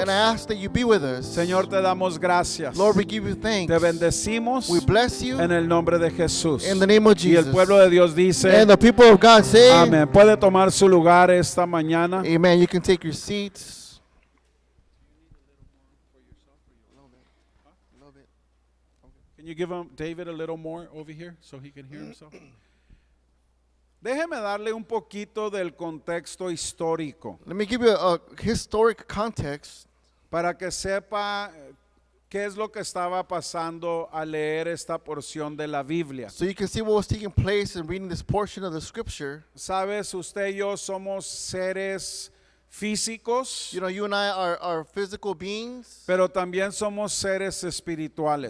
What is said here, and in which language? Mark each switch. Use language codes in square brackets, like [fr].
[en] and I ask that you be with us. [es] Señor, te damos gracias, [en] Lord, we give you thanks. [es] te bendecimos [en] We bless you [es] en el nombre de Jesús. [en] in the name of [es] Y el [en] Jesus. [es] pueblo de Dios dice, [en] And the people of God say, [es] amén. Puede tomar su lugar esta mañana. [en] Amen. You can take your seats. Can you give David a little more over here so he can hear himself? [es] Déjeme darle un poquito del contexto histórico [en] Let me give you a historic context [es] para que sepa qué es lo que estaba pasando al leer esta porción de la Biblia. [en] so you can see what was taking place in reading this portion of the scripture. [es] Sabes, usted y yo somos seres físicos, [en] You know, you and I are physical beings, [es] pero también somos seres espirituales.